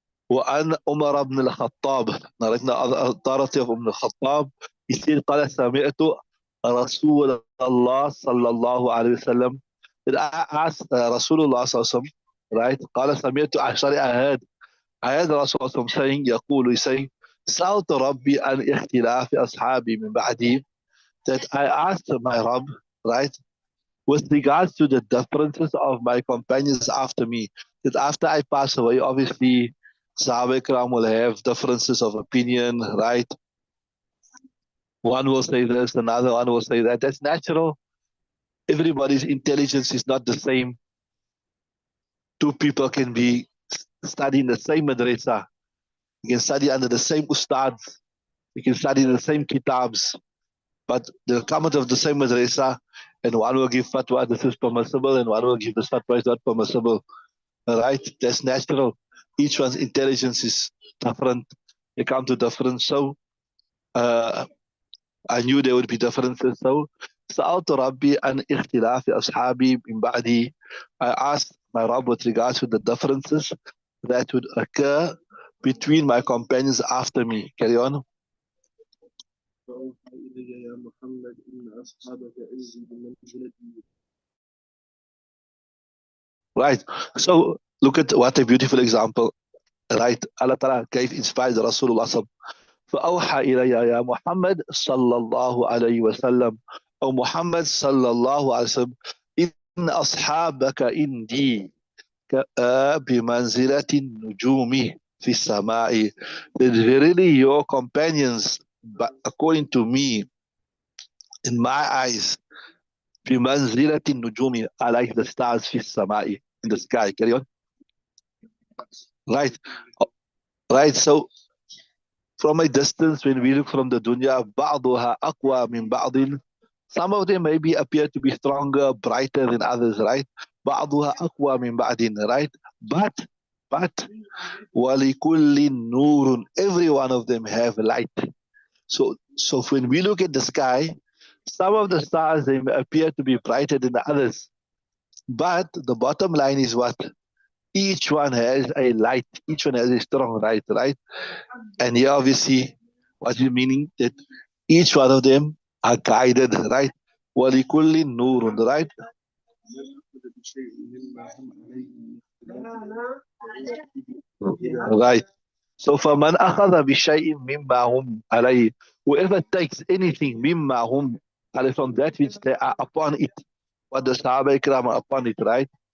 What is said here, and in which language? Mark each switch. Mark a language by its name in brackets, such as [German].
[Arabic] وأن عمر بن الخطاب, نريتنا [English] authority of Ibn al-Khattab, [Arabic] يصير قال سمعت رسول الله صلى الله عليه وسلم, [English] that I asked [Arabic] رسول الله صلى الله عليه وسلم, right? قال سمعت, [English] I heard I heard Rasul saying, [Arabic] يقول, [English] he's saying, [Arabic] سألت ربي عن اختلاف أصحابي من بعدي, [English] that I asked my Rabb, right, with regards to the differences of my companions after me, that after I pass away, obviously, Sahaba Ikram will have differences of opinion, right? One will say this, another one will say that. That's natural. Everybody's intelligence is not the same. Two people can be studying the same madrasa. You can study under the same ustads. You can study in the same kitabs. But they'll come out of the same madrasa, and one will give fatwa, this is permissible, and one will give this fatwa, is not permissible. Right? That's natural. Each one's intelligence is different. They come to different. So uh, I knew there would be differences. [Arabic] So سألت ربي عن اختلاف أصحابي من بعدي. [English] I asked my Rabb with regards to the differences that would occur between my companions after me. Carry on. [Arabic] فأوحى إلي يا محمد إن أصحابك عندي بمنزلتي. [English] Right. So look at what a beautiful example. Right. Allah Ta'ala gave inspired Rasulullah. [Arabic] فأوحى إلي يا محمد صلى الله عليه وسلم أو محمد صلى الله عليه وسلم إن أصحابك عندي بمنزلة النجوم في السماء, [English] that verily your companions, but according to me, in my eyes, [Arabic] بمنزلة النجوم, [English] are like the stars [Arabic] في السماء, [English] in the sky. Carry on. Right. Right. So from a distance, when we look from the dunya, [Arabic] بعضها أقوى من بعض. [English] Some of them maybe appear to be stronger, brighter than others, right? [Arabic] بعضها أقوى من بعض, right? [English] But [Arabic] وَلِكُلِّ نُورٌ, [English] every one of them have light. So when we look at the sky, some of the stars, they may appear to be brighter than the others. But the bottom line is what? Each one has a light. Each one has a strong light, right? And here, obviously, what you meaning that each one of them are guided, right? [Arabic] وَلِكُلِّ نُورٌ, right? من أخذ بشيء مما هم عليه من اختلاف [English] Right. So [Arabic] فَمَنْ أَخَذَ بِشَيْءٍ مِمَّا هُمْ عَلَيْهِ, [English] whoever takes anything [Arabic] مِمَّا هُمْ عَلَيْهِ, [English] from that which they are upon it, what the Sahaba Ikram are upon it, right?